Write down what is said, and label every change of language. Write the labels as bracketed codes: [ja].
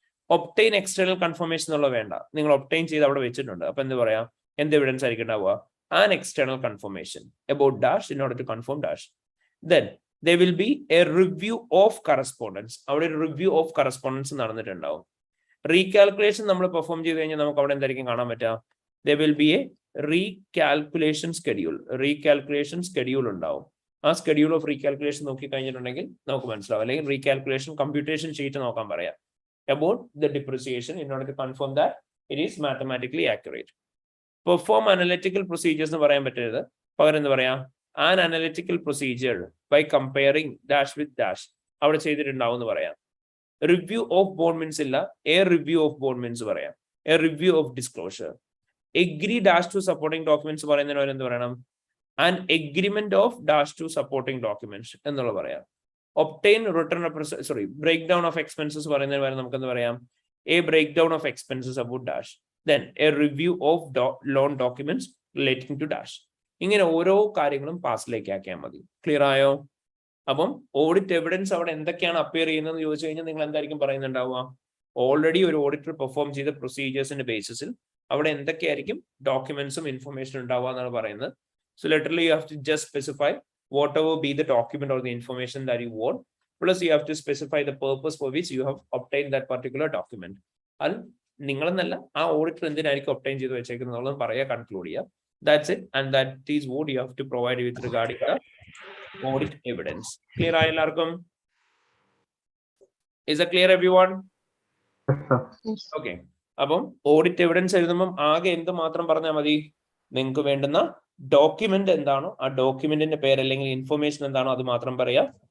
[ml] Obtain external confirmation എന്നുള്ള വേണ്ട, നിങ്ങൾ ഒപ്റ്റെയിൻ ചെയ്ത് അവിടെ വെച്ചിട്ടുണ്ട്. അപ്പൊ എന്ത് പറയാം? എന്ത് എവിഡൻസ് ആയിരിക്കും ഉണ്ടാവുക? [en] An external confirmation about dash in order to confirm dash. [ml] Then [en] there will be a review of correspondence. [ml] അവിടെ ഒരു റിവ്യൂ ഓഫ് കറസ്പോണ്ടൻസ് നടന്നിട്ടുണ്ടാവും. റീകാൽക്കുലേഷൻ നമ്മൾ പെർഫോം ചെയ്ത് കഴിഞ്ഞാൽ നമുക്ക് അവിടെ എന്തായിരിക്കും കാണാൻ പറ്റുക? [en] there will be a recalculation schedule. [ml] റീകാൽക്കുലേഷൻ schedule ഉണ്ടാവും. ആ സ്കെഡ്യൂൾ ഓഫ് റീകാൽക്കുലേഷൻ നോക്കി കഴിഞ്ഞിട്ടുണ്ടെങ്കിൽ നമുക്ക് മനസ്സിലാവും. അല്ലെങ്കിൽ [en] recalculation computation sheet [ml] നോക്കാൻ പറയാം [en] about the depreciation in order to confirm that it is mathematically accurate. Perform analytical procedures [ml] എന്ന് പറയാൻ പറ്റരുത്, പകരം എന്ത് പറയാം? [en] An analytical procedure by comparing dash with dash [ml] അവിടെ ചെയ്തിട്ടുണ്ടാവും എന്ന് പറയാം. [en] review of bond means [ml] ഇല്ല, [en] a review of bond means [ml] പറയാം. [en] A review of disclosure. Agree dash to supporting documents [ml] പറയുന്നതിന് എന്ത് പറയണം? [en] an agreement of dash to supporting documents [ml] എന്നുള്ള പറയാം. [en] obtain return breakdown of expenses [ml] പറയുന്നതിന് വരെ നമുക്ക് എന്ത് പറയാം? [en] A breakdown of expenses about dash. Then a review of loan documents relating to dash. [ml] ഇങ്ങനെ ഓരോ കാര്യങ്ങളും പാസിലേക്ക് ആക്കിയാൽ മതി. ക്ലിയർ ആയോ? അപ്പം ഓഡിറ്റ് എവിഡൻസ് അവിടെ എന്തൊക്കെയാണ് അപ്പിയർ ചെയ്യുന്നതെന്ന് ചോദിച്ചു കഴിഞ്ഞാൽ നിങ്ങൾ എന്തായിരിക്കും പറയുന്നുണ്ടാവുക? ഓൾറെഡി ഒരു ഓഡിറ്റർ പെർഫോം ചെയ്ത പ്രൊസീജിയേഴ്സിന്റെ ബേസിസിൽ അവിടെ എന്തൊക്കെയായിരിക്കും ഡോക്യുമെന്റ്സും ഇൻഫർമേഷൻ ഉണ്ടാവുക എന്നാണ് പറയുന്നത്. [en] So literally you have to just specify whatever be the document or the information that you want, plus you have to specify the purpose for which you have obtained that particular document. [ml] അത് നിങ്ങളെന്നല്ല, ആ auditor എന്തിനായിരിക്കും obtain ചെയ്ത് വെച്ചേക്കുന്നത് പറയാ, conclude ചെയ്യുക. [en] That's it, and that is what you have to provide with regarding the audit evidence. [ml] Clear ആയ എല്ലാവർക്കും? [en] Is it clear everyone? Okay. [ml] അപ്പം ഓഡിറ്റ് എവിഡൻസ് എഴുതുമ്പോൾ ആകെ എന്ത് മാത്രം പറഞ്ഞാൽ മതി? നിങ്ങൾക്ക് വേണ്ടുന്ന ഡോക്യുമെന്റ് എന്താണോ ആ ഡോക്യുമെന്റിന്റെ പേര് അല്ലെങ്കിൽ ഇൻഫർമേഷൻ എന്താണോ അത് മാത്രം പറയാം.